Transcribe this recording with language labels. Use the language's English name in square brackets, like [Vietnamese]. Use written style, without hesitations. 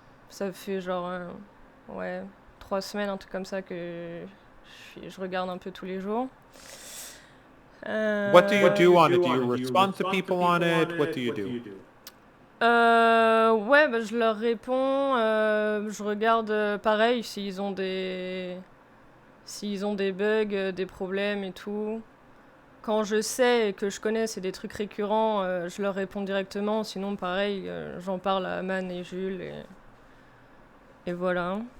[French] Ça fait genre 3 semaines, un truc comme ça, que je regarde un peu tous les jours. [English] What do you do on it? Do you respond to people on it? What do you do? [French] Ouais, je leur réponds. Je regarde pareil s'ils ont des bugs, des problèmes et tout. Quand je sais et que je connais, c'est des trucs récurrents, je leur réponds directement. Sinon, pareil, j'en parle à Aman et Jules et voilà.